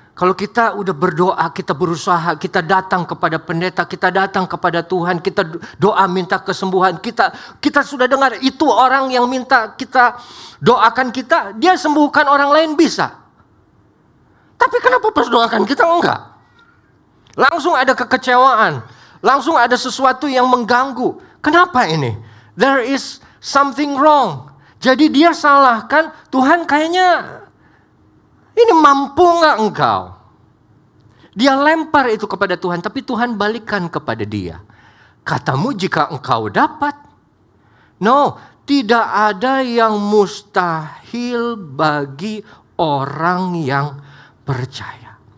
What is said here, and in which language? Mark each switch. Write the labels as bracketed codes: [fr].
[id] Kalau kita udah berdoa, kita berusaha, kita datang kepada pendeta, kita datang kepada Tuhan, kita doa minta kesembuhan. Kita sudah dengar itu orang yang minta kita doakan kita, dia sembuhkan orang lain bisa. Tapi kenapa pas doakan kita enggak? Langsung ada kekecewaan. Langsung ada sesuatu yang mengganggu. Kenapa ini? [en] There is something wrong. [id] Jadi dia salahkan, Tuhan kayaknya ini mampu enggak engkau? Dia lempar itu kepada Tuhan, tapi Tuhan balikan kepada dia. Katamu jika engkau dapat. No, tidak ada yang mustahil bagi orang yang percaya.